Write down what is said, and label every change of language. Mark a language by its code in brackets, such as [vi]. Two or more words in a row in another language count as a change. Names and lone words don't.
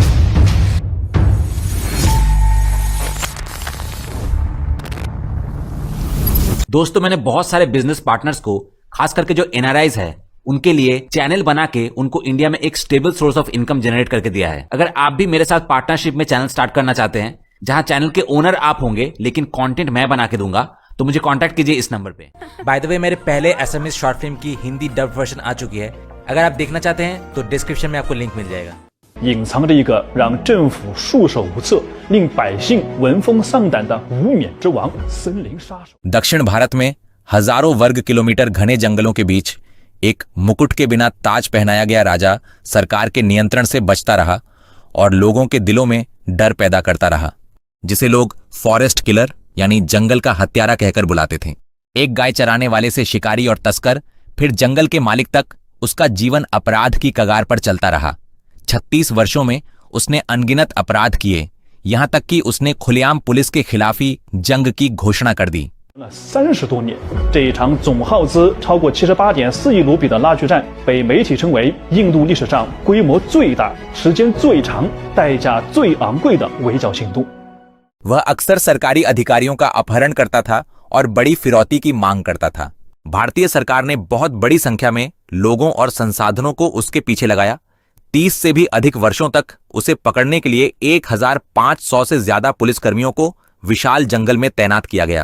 [hi] दोस्तों, मैंने बहुत सारे [en] business partners [hi] को, खास करके जो एनआरआईज है, उनके लिए चैनल बना के उनको इंडिया में एक [en] stable source of income generate [hi] करके दिया है। अगर आप भी मेरे साथ पार्टनरशिप में चैनल स्टार्ट करना चाहते हैं, जहां चैनल के ओनर आप होंगे लेकिन कंटेंट मैं बना के दूंगा, तो मुझे कांटेक्ट कीजिए इस नंबर पे। [en] by the way, [hi] मेरे पहले एसएमएस [en] short film [hi] की हिंदी [en] dub version [hi] आ चुकी है। अगर आप देखना चाहते हैं तो डिस्क्रिप्शन में आपको लिंक मिल जाएगा। [zh] 隐藏着一个让政府束手无策、令百姓闻风丧胆的无冕之王——森林杀手。 [hi] दक्षिण भारत में हजारों वर्ग किलोमीटर घने जंगलों के बीच एक मुकुट के बिना ताज पहनाया गया राजा सरकार के नियंत्रण से बचता रहा और लोगों के दिलों में डर पैदा करता रहा, जिसे लोग [en] forest killer [hi] यानी जंगल का हत्यारा कहकर बुलाते थे। एक गाय चराने वाले से शिकारी और तस्कर, फिर जंगल के मालिक तक उसका जीवन अपराध की कगार पर चलता रहा। 36 वर्षों में उसने अनगिनत अपराध किए, यहां तक कि उसने खुलेआम पुलिस के खिलाफ ही जंग की घोषणा कर दी। [zh] 30 多年，这一场总耗资超过78.4亿卢比的拉锯战，被媒体称为印度历史上规模最大、时间最长、代价最昂贵的围剿行动。 [hi] वह अक्सर सरकारी अधिकारियों का अपहरण करता था और बड़ी फिरौती की मांग करता था। भारतीय सरकार ने बहुत बड़ी संख्या में लोगों और संसाधनों को उसके पीछे लगाया। 30 से भी अधिक वर्षों तक उसे पकड़ने के लिए 1500 से ज्यादा पुलिसकर्मियों को विशाल जंगल में तैनात किया गया।